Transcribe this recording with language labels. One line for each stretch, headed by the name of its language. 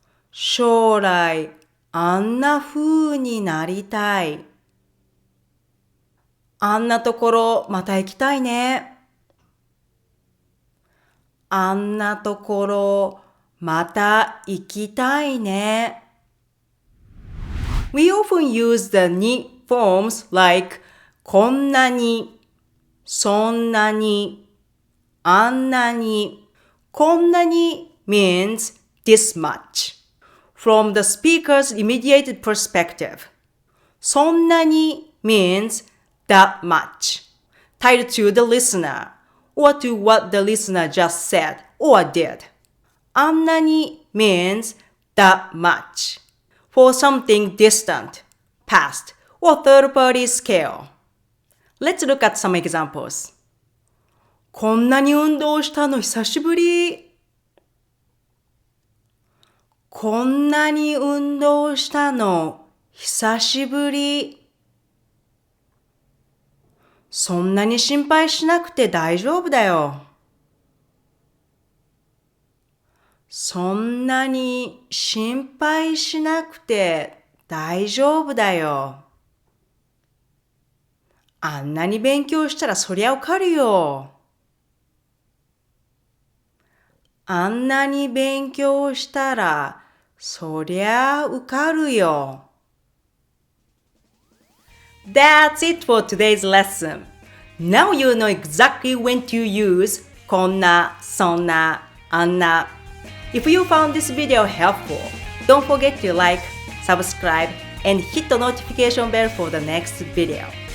Japanese: 将来あんな風になりたい。あんなところまた行きたいね。あんなところまた行きたいね。
English: We often use the ni forms like こんなに、そんなに、あんなに。こんなに means this much. From the speaker's immediate perspective. そんなに means that much. Tied to the listener or to what the listener just said or did. あんなに means that much. For something distant, past, or third-party scale. Let's look at some examples.
Japanese: こんなに運動したの久しぶり。こんなに運動したの久しぶり。そんなに心配しなくて大丈夫だよ。そんなに心配しなくて大丈夫だよ。あんなに勉強したらそりゃ受かるよ。あんなに勉強したらそりゃ受かるよ。
English: That's it for today's lesson. Now you know exactly when to use こんな、そんな、あんな。 If you found this video helpful, don't forget to like, subscribe, and hit the notification bell for the next video.